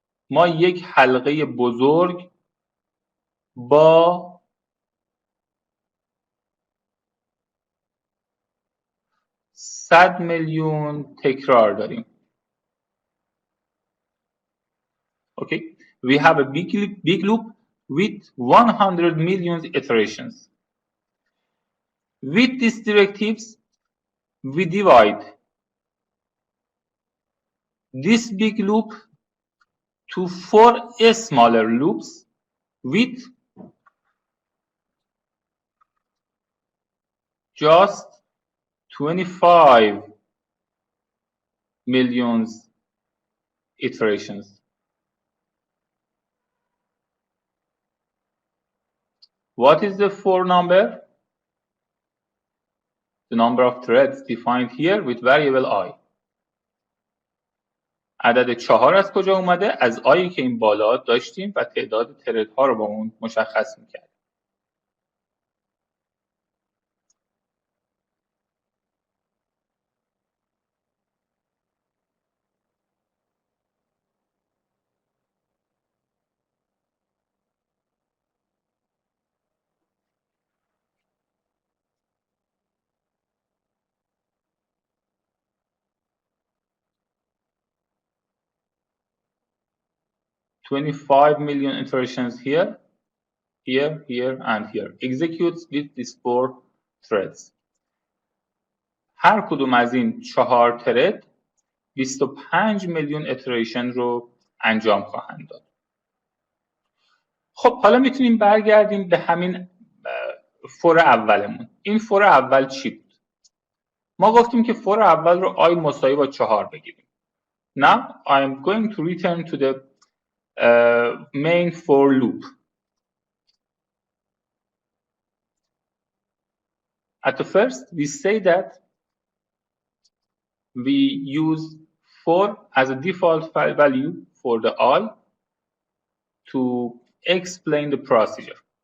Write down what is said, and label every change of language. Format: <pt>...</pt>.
<fa>ما یک حلقه بزرگ با 100 میلیون تکرار داریم.</fa> <en>Okay, we have a big loop with 100 million iterations. With these directives, we divide this big loop to 4 smaller loops with just 25 million iterations. What is the 4 number? The number of threads defined here with variable I.</en> <fa>عدد 4 از کجا اومده؟ از آیی که این بالا داشتیم و تعداد ترد ها رو با اون مشخص میکرد.</fa> <en>$25 million iterations here, here, here, and here. Executes with these 4 threads.</en> <fa>هر کدوم از این 4 ترد 25 میلیون اتریشن رو انجام خواهند داد. خب حالا میتونیم برگردیم به همین فور اولمون. این فور اول چی بود؟ ما گفتیم که فور اول رو I مساوی با 4 بگیریم.</fa> <en>Now I am going to return to the main for loop. At the first, we say that we use 4 as a default value for the I to explain the procedure.</en>